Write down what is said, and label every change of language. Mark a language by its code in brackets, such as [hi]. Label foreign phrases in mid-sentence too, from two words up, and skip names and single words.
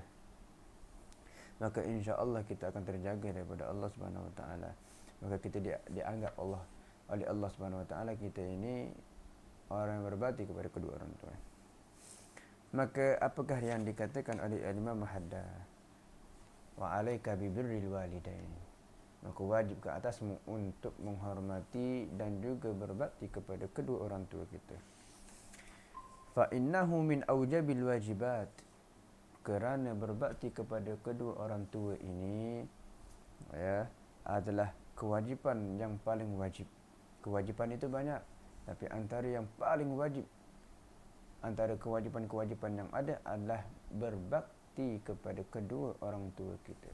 [ms] Maka insya-Allah kita akan terjaga daripada Allah [ar] سبحانه وتعالى. [ms] Maka kita dianggap oleh Allah [ar] سبحانه وتعالى [ms] kita ini orang yang berbakti kepada kedua orang tua. Maka apakah yang dikatakan oleh Imam Haddad? [ar] وعليك ببر الوالدين. [ms] Maka wajib ke atasmu untuk menghormati dan juga berbakti kepada kedua orang tua kita. [ar] فإنه من أوجب الواجبات. [ms] Kerana berbakti kepada kedua orang tua ini adalah kewajipan yang paling wajib. Kewajipan itu banyak, tapi antara yang paling wajib, antara kewajipan-kewajipan yang ada adalah berbakti kepada kedua orang tua kita.